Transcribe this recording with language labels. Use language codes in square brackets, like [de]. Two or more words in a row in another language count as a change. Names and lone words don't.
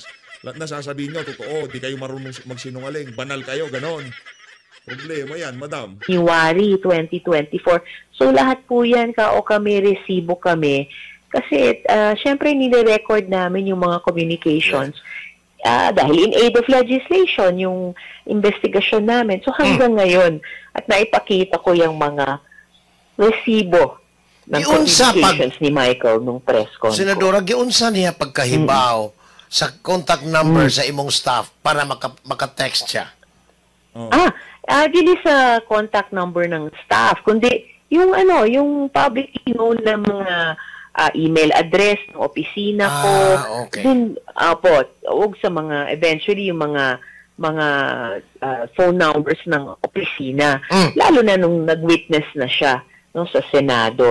[tl] Lahat na sasabihin nyo, totoo, di kayo marunong magsinungaling. Banal kayo, ganon. Problema yan, madam. January 2024. So lahat po yan, kami, resibo kami. Kasi syempre nire-record namin yung mga communications. [en] Dahil in aid of legislation, [tl] yung investigasyon namin. So hanggang ngayon, at naipakita ko yung mga resibo ng communications ni Michael nung [en] press con. [ceb] Senadora, giunsa niya pagkahibaw sa contact number sa imong staff para maka-text siya? [tl] Dili sa contact number ng staff, kundi yung yung [en] public known [tl] na mga [en] email address [tl] ng opisina ko. Okay. Din og sa mga eventually yung mga [en] phone numbers [tl] ng opisina. Lalo na nung nag-witness na siya sa Senado.